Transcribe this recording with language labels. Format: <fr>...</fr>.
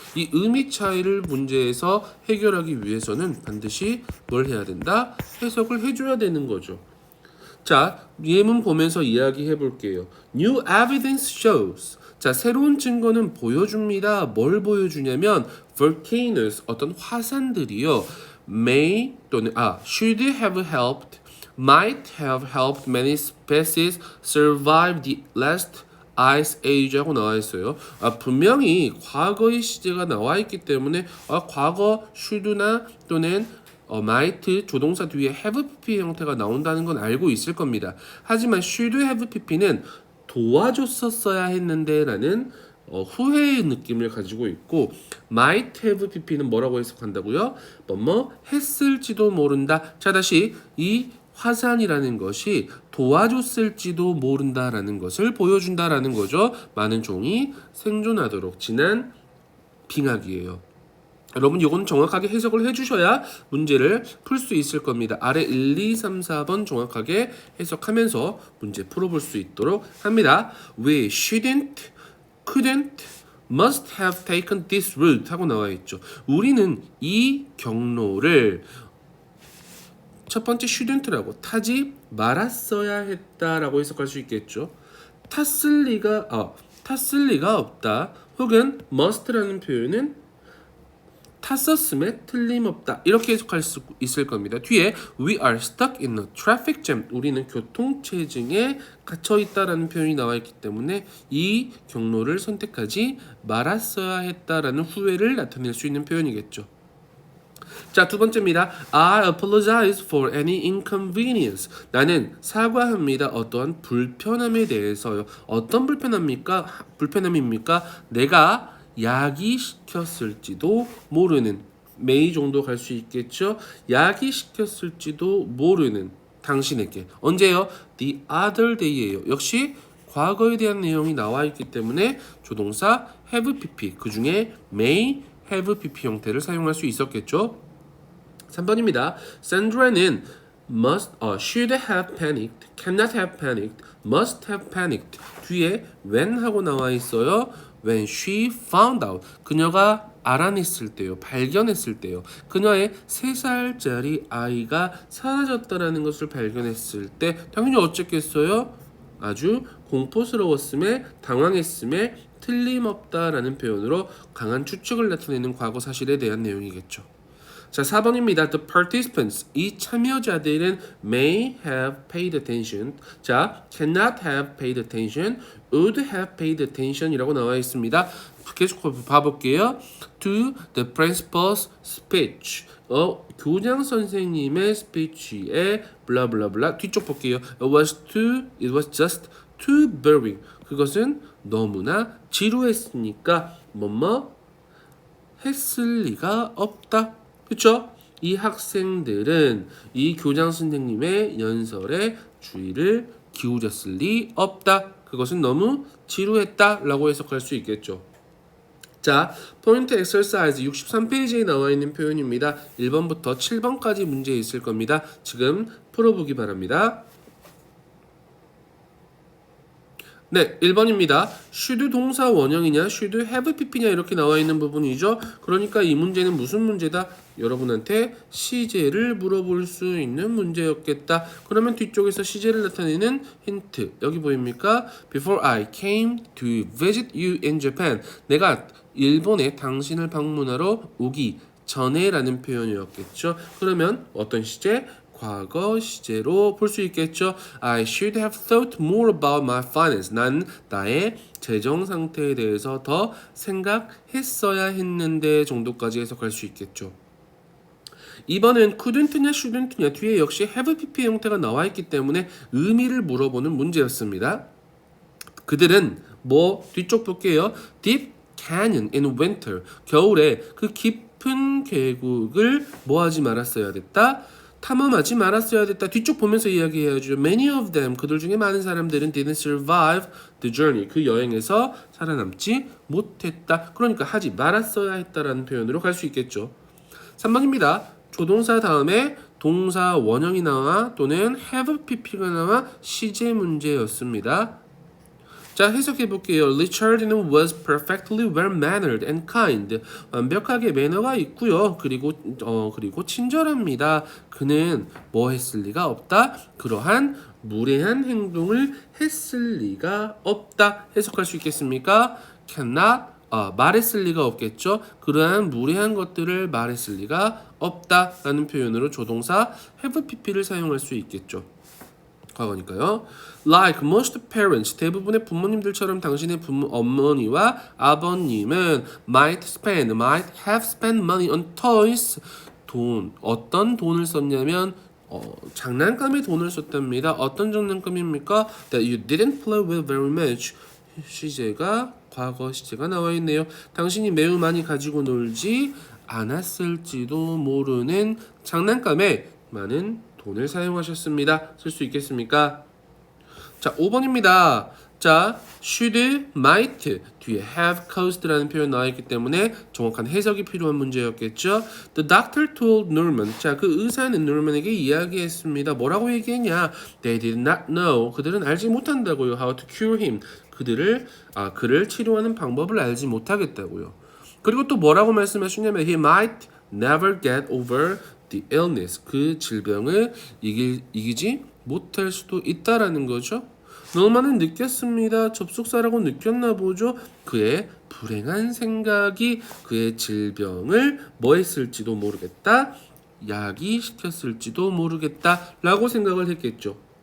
<ko>이 의미 차이를 문제에서 해결하기 위해서는 반드시 뭘 해야 된다? 해석을 해줘야 되는 거죠. 자, 예문 보면서 이야기해 볼게요.</ko> <en>New evidence shows.</en> <ko>자, 새로운 증거는 보여줍니다. 뭘 보여주냐면 volcanoes, 어떤 화산들이요.</ko> <en>may 또는 should have helped, might have helped many species survive the last ice age라고 나와 있어요.</en> <ko>분명히 과거의 시제가 나와 있기 때문에 과거 should나 또는 might 조동사 뒤에 have pp 형태가 나온다는 건 알고 있을 겁니다. 하지만 should have pp는 도와줬었어야 했는데 라는 후회의 느낌을 가지고 있고 might have pp는 뭐라고 해석한다고요? 뭐 했을지도 모른다. 자, 다시 이 화산이라는 것이 도와줬을지도 모른다라는 것을 보여준다라는 거죠. 많은 종이 생존하도록 지난 빙하기예요. 여러분 이건 정확하게 해석을 해주셔야 문제를 풀 수 있을 겁니다. 아래 1, 2, 3, 4번 정확하게 해석하면서 문제 풀어볼 수 있도록 합니다.</ko> <en>We shouldn't, couldn't, must have taken this route</en> <ko>하고 나와 있죠. 우리는 이 경로를 첫 번째 shouldn't라고 타지 말았어야 했다라고 해석할 수 있겠죠. 탔을 리가 없다. 혹은 must라는 표현은 탔었음에 틀림없다. 이렇게 해석할 수 있을 겁니다. 뒤에</ko> <en>we are stuck in a traffic jam.</en> <ko>우리는 교통체증에 갇혀 있다라는 표현이 나와 있기 때문에 이 경로를 선택하지 말았어야 했다라는 후회를 나타낼 수 있는 표현이겠죠. 자, 두 번째입니다.</ko> <en>I apologize for any inconvenience.</en> <ko>나는 사과합니다. 어떠한 불편함에 대해서요. 어떤 불편함입니까? 내가 야기시켰을지도 모르는 may 정도 갈 수 있겠죠. 야기시켰을지도 모르는 당신에게. 언제요?</ko> <en>The other day예요.</en> <ko>역시 과거에 대한 내용이 나와 있기 때문에 조동사 have pp 그 중에 may have pp 형태를 사용할 수 있었겠죠. 3번입니다.</ko> <en>산드라는 should have panicked, cannot have panicked, must have panicked.</en> <ko>뒤에 when 하고 나와 있어요.</ko> <en>When she found out.</en> <ko>그녀가 알아냈을 때요. 발견했을 때요. 그녀의 3살짜리 아이가 사라졌다라는 것을 발견했을 때 당연히 어쨌겠어요? 아주 공포스러웠음에 당황했음에 틀림없다라는 표현으로 강한 추측을 나타내는 과거 사실에 대한 내용이겠죠. 자, 4번입니다.</ko> <en>The participants.</en> <ko>이 참여자들은</ko> <en>may have paid attention. 자, cannot have paid attention, would have paid attention</en> <ko>이라고 나와 있습니다. 계속 봐볼게요.</ko> <en>To the principal's speech.</en> <ko>교장 선생님의 스피치에 블라블라블라 뒤쪽 볼게요.</ko> <en>It was just too boring.</en> <ko>그것은 너무나 지루했으니까 뭐뭐 했을 리가 없다. 그쵸? 이 학생들은 이 교장 선생님의 연설에 주의를 기울였을 리 없다. 그것은 너무 지루했다 라고 해석할 수 있겠죠. 자, 포인트 엑서사이즈 63페이지에 나와 있는 표현입니다. 1번부터 7번까지 문제 있을 겁니다. 지금 풀어보기 바랍니다. 네, 1번입니다. should 동사 원형이냐, should have pp냐 이렇게 나와 있는 부분이죠. 그러니까 이 문제는 무슨 문제다? 여러분한테 시제를 물어볼 수 있는 문제였겠다. 그러면 뒤쪽에서 시제를 나타내는 힌트 여기 보입니까?</ko> <en>Before I came to visit you in Japan.</en> <ko>내가 일본에 당신을 방문하러 오기 전에 라는 표현이었겠죠. 그러면 어떤 시제? 과거 시제로 볼 수 있겠죠.</ko> <en>I should have thought more about my finance.</en> <ko>난 나의 재정 상태에 대해서 더 생각했어야 했는데 정도까지 해석할 수 있겠죠. 2번은 couldn't냐 shouldn't냐 뒤에 역시 have pp의 형태가 나와 있기 때문에 의미를 물어보는 문제였습니다. 그들은 뭐 뒤쪽 볼게요.</ko> <en>Deep canyon in winter.</en> <ko>겨울에 그 깊은 계곡을 뭐 하지 말았어야 됐다. 탐험하지 말았어야 됐다. 뒤쪽 보면서 이야기해야죠.</ko> <en>Many of them.</en> <ko>그들 중에 많은 사람들은</ko> <en>didn't survive the journey.</en> <ko>그 여행에서 살아남지 못했다. 그러니까 하지 말았어야 했다라는 표현으로 갈 수 있겠죠. 3번입니다. 조동사 다음에 동사 원형이 나와 또는 have pp가 나와 시제 문제였습니다. 자, 해석해 볼게요.</ko> <en>Richard was perfectly well-mannered and kind.</en> <ko>완벽하게 매너가 있고요. 그리고 친절합니다. 그는 뭐 했을 리가 없다. 그러한 무례한 행동을 했을 리가 없다. 해석할 수 있겠습니까? cannot 말했을 리가 없겠죠. 그러한 무례한 것들을 말했을 리가 없다라는 표현으로 조동사 have pp를 사용할 수 있겠죠. 과거니까요.</ko> <en>Like most parents,</en> <ko>대부분의 부모님들처럼 당신의 어머니와 아버님은</ko> <en>might have spent money on toys.</en> <ko>어떤 돈을 썼냐면 장난감에 돈을 썼답니다. 어떤 장난감입니까?</ko> <en>That you didn't play with very much.</en> <ko>시제가 과거 시제가 나와 있네요. 당신이 매우 많이 가지고 놀지 않았을지도 모르는 장난감에 많은 돈을 사용하셨습니다. 쓸 수 있겠습니까? 자, 5번입니다. 자, should, might 뒤에 have caused라는 표현 나와 있기 때문에 정확한 해석이 필요한 문제였겠죠.</ko> <en>The doctor told Norman.</en> <ko>자, 그 의사는 Norman에게 이야기했습니다. 뭐라고 얘기했냐?</ko> <en>They did not know.</en> <ko>그들은 알지 못한다고요.</ko> <en>How to cure him.</en> <ko>그를 치료하는 방법을 알지 못하겠다고요. 그리고 또 뭐라고 말씀하시냐면</ko> <en>he might never get over the illness.</en> <ko>그 질병을 이기지 못할 수도 있다라는 거죠. 노만은 느꼈습니다. 접속사라고 느꼈나 보죠. 그의 불행한 생각이 그의 질병을 뭐 했을지도 모르겠다. 야기시켰을지도 모르겠다 라고 생각을 했겠죠.</ko>